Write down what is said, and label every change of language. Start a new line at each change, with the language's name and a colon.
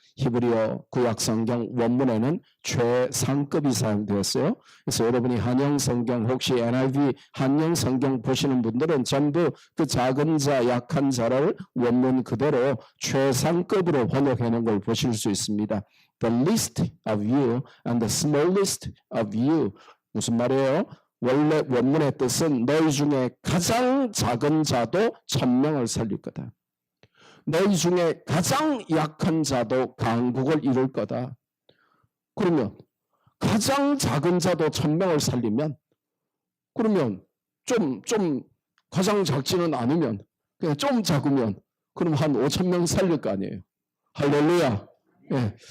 Korean: 히브리어 구약성경 원문에는 최상급이 사용되었어요. 그래서 여러분이 한영성경 혹시 NIV 한영성경 보시는 분들은 전부 그 작은 자, 약한 자를 원문 그대로 최상급으로 번역해 놓은 걸 보실 수 있습니다.
English: The least of you and the smallest of you.
Korean: 무슨 말이에요? 원래 원문의 뜻은 너희 중에 가장 작은 자도 1000명을 살릴 거다. 너희 중에 가장 약한 자도 강국을 이룰 거다. 그러면 가장 작은 자도 1000명을 살리면, 그러면 좀 가장 작지는 않으면, 그냥 좀 작으면 그럼 한 5000명 살릴 거 아니에요. 할렐루야. 예.